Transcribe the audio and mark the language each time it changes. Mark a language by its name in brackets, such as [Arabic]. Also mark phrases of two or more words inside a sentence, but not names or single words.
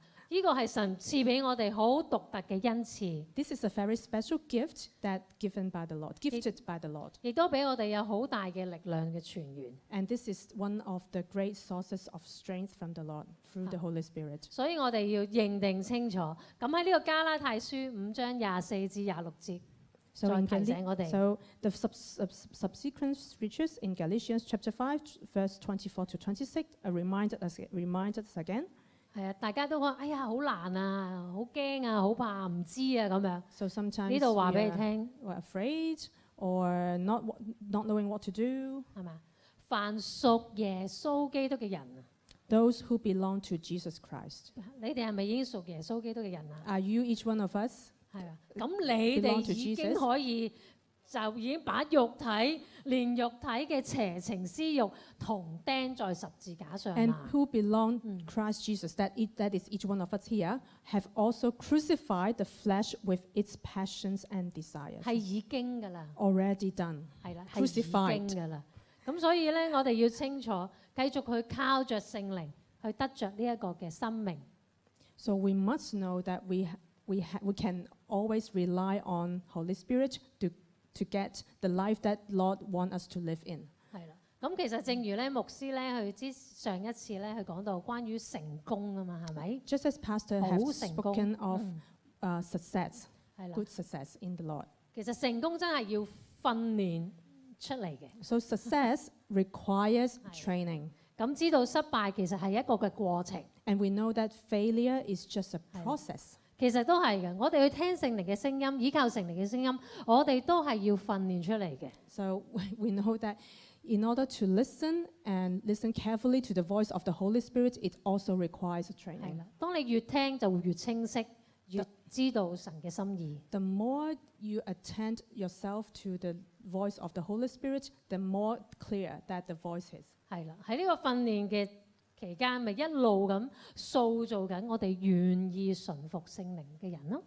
[Cantonese] 呢個係神賜俾我哋好獨特嘅恩賜， [English] This is a very special gift that gifted by the Lord, [Cantonese] 亦都俾我哋有好大嘅力量嘅泉源。 [English] and this is one of the great sources of strength from the Lord through the Holy Spirit. [Cantonese] 所以我哋要認定清楚。咁喺呢個加拉太書5章24至26節， So, 再 in 提醒我哋。 [English] so the subsequent scriptures in Galatians chapter 5, verse 24 to 26 reminded us again. [Cantonese] 係啊，大家都講：哎呀，好難啊，好驚啊，好怕，唔知啊咁樣。 [English] So sometimes [Cantonese] 呢度話 we 俾你聽， [English] are afraid or not knowing what to do. [Cantonese] 係嘛？凡屬耶穌基督嘅人啊， [English] Those who belong to Jesus Christ. [Cantonese] 你哋係咪已經屬耶穌基督嘅人啊？ [English] Are you each one of us? [Cantonese] 係啊，咁你哋 [English] belong to [Cantonese] 已經 Jesus？可以就已經把肉體連肉體嘅邪情私欲同釘在十字架上 And 啦。 [English] who belong Christ Jesus, that is each one of us here, have also crucified the flesh with its passions and desires. [Cantonese] 係已經㗎啦， [English] Already done. [Cantonese] 係啦，係已 Crucified 經㗎啦。咁所以咧，我哋要清楚，繼續去靠着聖靈去得着呢一個嘅生命。 [English] So we must know that we can always rely on Holy Spirit to get the life that Lord wants us to live in. [Cantonese] 係啦，咁其實正如咧牧師咧，佢上一次咧，佢講到關於成功啊嘛，係咪？ [English] Just as Pastor [Cantonese] 好 has 成功。 [English] spoken of success, [Cantonese] 係啦， [English] good success in the Lord. [Cantonese] 其實成功真係要訓練出嚟嘅。 [English] So success requires training. [Cantonese] 咁知道失敗其實係一個嘅過程， [English] And we know that failure is just a process. [Cantonese] 其實都係嘅。我哋去聽聖靈嘅聲音，依靠聖靈嘅聲音，我哋都係要訓練出嚟嘅。 [English] So we know that in order to listen and listen carefully to the voice of the Holy Spirit, it also requires [Cantonese] 係 training. 啦，當你越聽就會越清晰，越知道神嘅心意。 [English] The more you attend yourself to the voice of the Holy Spirit, the more clear that the voice is. [Cantonese] 係啦，喺呢個訓練嘅期間，咪一路咁塑造緊我哋願意順服聖靈嘅人咯。